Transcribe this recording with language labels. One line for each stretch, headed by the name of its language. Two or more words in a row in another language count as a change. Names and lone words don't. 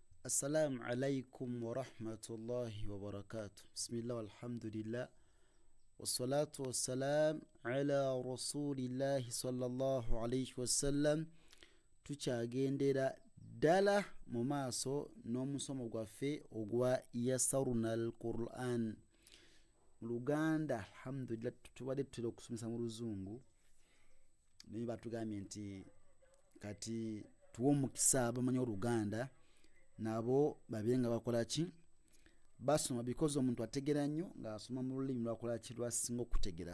Arabic: السلام عليكم ورحمة الله وبركاته. بسم الله والحمد لله والصلاة والسلام على رسول الله صلى الله عليه وسلم.
Ganda: Tukyagendera ddala mu maaso n'omusomo gwaffe ogwa Yassarna al-Qur'an mu Luganda. Alhamdulillah tubadde tutera okusomesa mu Luzungu naye batugambye nti kati tuwe omukisa abamanyi Oluganda nabo babeere nga bakola ki, basoma, because omuntu ategera nnyo ng'asoma mu lulimi lwakola ki, lwasinga okutegera.